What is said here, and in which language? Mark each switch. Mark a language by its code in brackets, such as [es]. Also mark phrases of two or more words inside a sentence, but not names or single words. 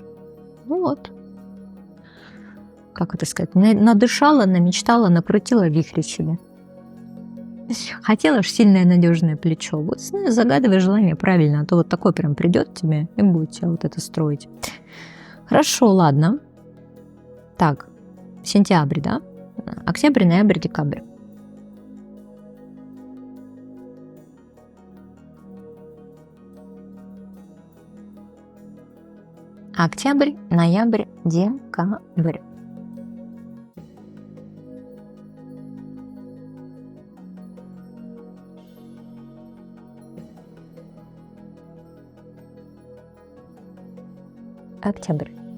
[ru] Ну вот, как это сказать, надышала, намечтала, накрутила вихрь себе. Хотела ж сильное надежное плечо. Вот знаешь, загадывай желание правильно, а то вот такой прям придет тебе и будет тебя вот это строить. Хорошо, ладно. Так, сентябрь, да? Октябрь, ноябрь, декабрь. Октябрь, ноябрь, декабрь. Октябрь.